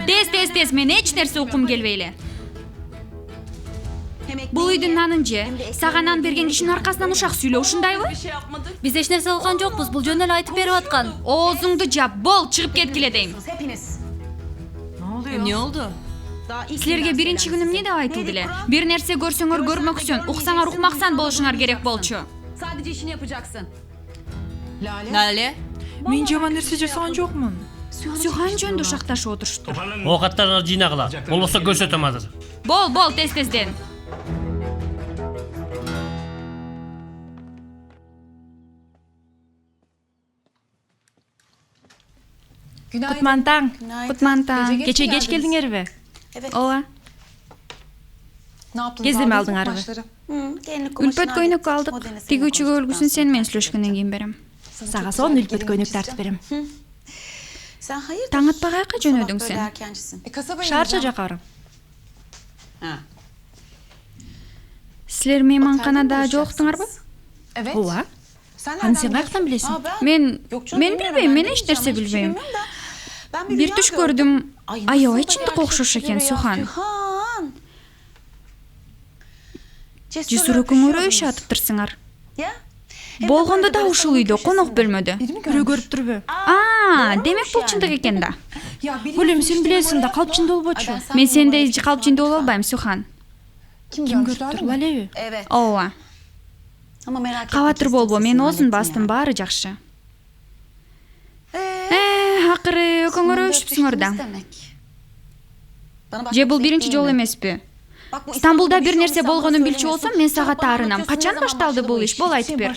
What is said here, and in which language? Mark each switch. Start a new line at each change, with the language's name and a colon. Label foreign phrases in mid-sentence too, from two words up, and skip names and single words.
Kyrgyz: Тез, мен эч нерсе укум келбей эле. Бул үйдүн нанын же, сага нан берген кишинин аркасынан ушак сүйлө, ушундайбы? Биз эч нерсе кылган жокпуз, бул жөн эле айтып берип аткан. Оозуңду жап, бол, чыгып кеткиле дейм. Эмне болду? Силерге биринчи күнүм эмне деп айтылды эле? Бир нерсе көрсөңөр көрмөксүн, уксаңар укмаксан болушуңар керек болчу.
Turkish: Sadece işini yapacaksın. Lale.
Kyrgyz: Мен жаман нерсе жасаган жокмун. Сүйхан жөнүндө ушакташып отурушту. Оокаттарды жыйнагыла. Болбосо көрсөтөм азыр. Бол, тез-тезден. Kutmantang. Кутмантаң.
Turkish: Gece geç
Kyrgyz: geldiңерби? Ооба. Кездеме алдыңарбы? Үлпөт көйнөк алдык. Тигүүчүгө үлгүсүн сен менен сүйлөшкөндөн кийин берем. Сага сон үлпөт көйнөк тартып берем.
Turkish: Sen hayır.
Kyrgyz: Таң атпай каяка жөнөдүң сен?
Turkish: Erkencisin.
Kyrgyz: Шаарча жака барам. Силер мейманканада жолуктуңарбы? Ооба. Аны сен каяктан билесиң? Мен билбейм, мен эч нерсе билбейм. Бир түш көрдүм. Аябай чындыкка окшош экен, Сухан. Жесур экөөңөр үй иши атыптырсыңар. Болгондо да ушул үйдө конок бөлмөдө. Бирөө көрүп турбу? Демек бул чындык экен да. Бул эми сен билесиң да, калпчында болбочу. Мен сендей калпчында боло албайм, Сухан. Ким көрүп тур? Лалеби?
Turkish: Evet.
Kyrgyz: Ооба.
Turkish: Ama merak etme.
Kyrgyz: Кабатыр болбо, мен оозун бастым, баары жакшы. Акыры экөөңөр өшүпсүңөр да. Же бул биринчи жолу эмеспи? Стамбулда бир нерсе болгонун билчү болсом, мен сага таарынам. Качан башталды бул иш? Бол айтып бер.